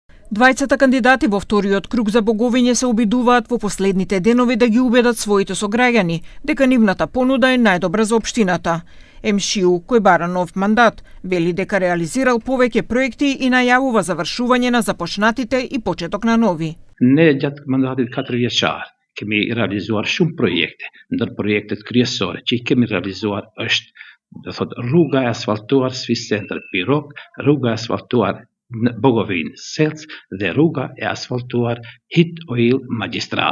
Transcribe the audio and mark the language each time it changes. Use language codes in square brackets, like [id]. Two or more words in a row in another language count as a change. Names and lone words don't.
[mk] Двајцата кандидати во вториот круг за Боговиње се обидуваат во последните денови да ги убедат своите сограѓани дека нивната понуда е најдобра за општината. МШУ, кој бара нов мандат, вели дека реализирал повеќе проекти и најавува завршување на започнатите и почеток на нови. [sq] Ne gjatë mandatit 4 vjeçar kemi realizuar shumë projekte. Ndër projektet kryesore që i kemi realizuar është, do thot, rruga e asfaltuar Swiss Center Pirok, rruga e asfaltuar në Bogovinë Selc dhe rruga e asfaltuar Hit Oil Magistral.